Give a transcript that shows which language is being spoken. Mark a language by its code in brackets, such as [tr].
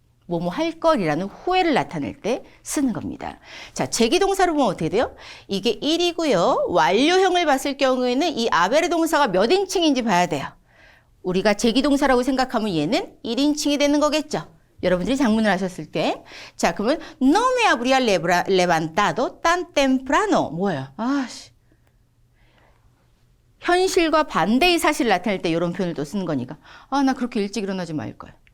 [ko] 뭐뭐 할 걸이라는 후회를 나타낼 때 쓰는 겁니다. 자, 제기동사로 보면 어떻게 돼요? 이게 1이고요. 완료형을 봤을 경우에는 이 아베르 동사가 몇 인칭인지 봐야 돼요. 우리가 제기동사라고 생각하면 얘는 1인칭이 되는 거겠죠. 여러분들이 작문을 하셨을 때. 자, 그러면 [es] no me habría levantado tan temprano. [ko] 뭐예요? 아씨. 현실과 반대의 사실을 나타낼 때 이런 표현을 또 쓰는 거니까. 아, 나 그렇게 일찍 일어나지 말걸.